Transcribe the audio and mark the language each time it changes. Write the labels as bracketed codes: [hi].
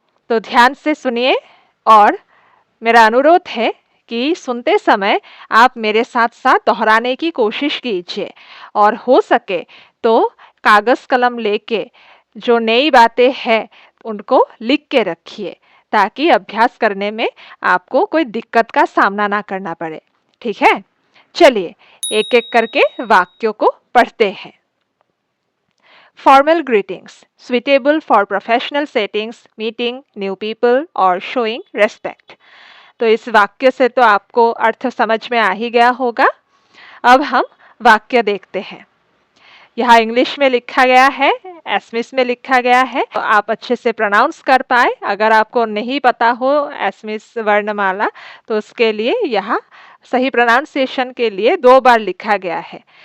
[hi] तो ध्यान से सुनिए और मेरा अनुरोध है कि सुनते समय आप मेरे साथ साथ दोहराने की कोशिश कीजिए और हो सके तो कागज कलम लेके जो नई बातें हैं उनको लिख के रखिए ताकि अभ्यास करने में आपको कोई दिक्कत का सामना ना करना पड़े। ठीक है, चलिए एक एक करके वाक्यों को पढ़ते हैं। [en] Formal greetings, suitable for professional settings, meeting new people or showing respect. [hi] तो इस वाक्य से तो आपको अर्थ समझ में आ ही गया होगा। अब हम वाक्य देखते हैं। यहाँ इंग्लिश में लिखा गया है, एसमिस में लिखा गया है, तो आप अच्छे से प्रोनाउंस कर पाए। अगर आपको नहीं पता हो एसमिस वर्णमाला तो उसके लिए यहाँ सही प्रोनाउंसिएशन के लिए 2 बार लिखा गया है।